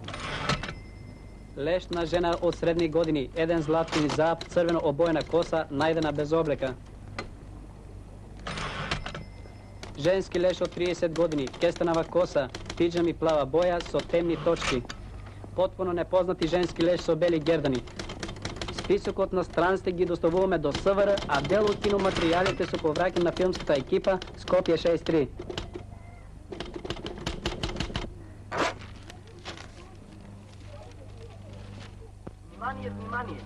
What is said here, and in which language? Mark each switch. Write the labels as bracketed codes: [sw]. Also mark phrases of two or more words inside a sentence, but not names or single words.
[mk] Лешна жена од средни години, еден златни зап, црвено обоена коса, најдена без облека. Женски леш од 30 години, кестенава коса, пиджами плава боја со темни точки. [sr] potpuno nepoznati ženski leš [mk] со бели гердани. Списокот на страниците ги доставуваме до СВР, а дел од киноматеријалите се повраќа на филмската екипа Скопје 63. Внимание, внимание!